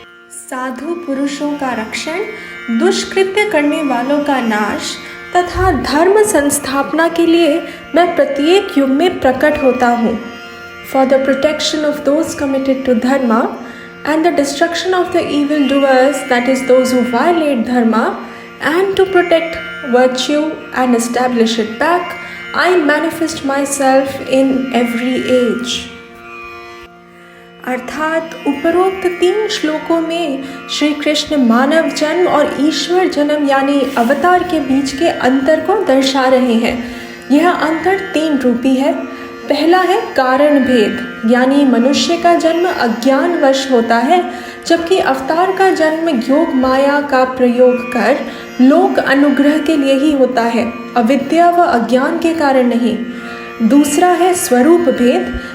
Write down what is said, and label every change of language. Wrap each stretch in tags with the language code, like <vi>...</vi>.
<hi>साधु पुरुषों का रक्षण, दुष्कृत्य करने वालों का नाश तथा धर्म संस्थापना के लिए मैं प्रत्येक युग में प्रकट होता हूँ।</hi> <en>For the protection of those committed to dharma and the destruction of the evildoers, that is those who violate dharma, and to protect virtue and establish it back, I manifest myself in every age.</en> <hi>अर्थात उपरोक्त 3 श्लोकों में श्री कृष्ण मानव जन्म और ईश्वर जन्म यानी अवतार के बीच के अंतर को दर्शा रहे हैं। यह अंतर 3 रूपी है। पहला है कारण भेद, यानी मनुष्य का जन्म अज्ञानवश होता है, जबकि अवतार का जन्म योग माया का प्रयोग कर लोक अनुग्रह के लिए ही होता है, अविद्या व अज्ञान के कारण नहीं। दूसरा है स्वरूप भेद,</hi>